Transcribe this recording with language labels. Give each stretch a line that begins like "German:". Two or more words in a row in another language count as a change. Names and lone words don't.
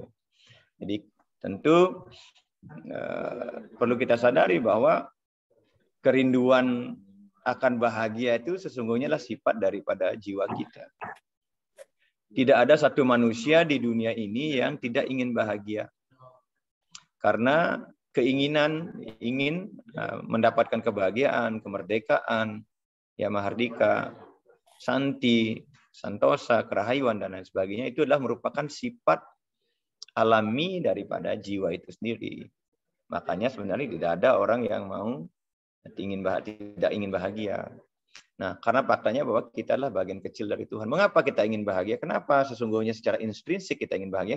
Indonesian: Jadi tentu perlu kita sadari bahwa kerinduan akan bahagia itu sesungguhnya adalah sifat daripada jiwa kita. Tidak ada satu manusia di dunia ini yang tidak ingin bahagia. Karena keinginan ingin mendapatkan kebahagiaan, kemerdekaan, ya mahardika, santi, santosa, kerahayuan, dan lain sebagainya, itu adalah merupakan sifat alami daripada jiwa itu sendiri. Makanya sebenarnya tidak ada orang yang mau tidak ingin bahagia. Nah, karena faktanya bahwa kita adalah bagian kecil dari Tuhan. Mengapa kita ingin bahagia? Kenapa sesungguhnya secara intrinsik kita ingin bahagia?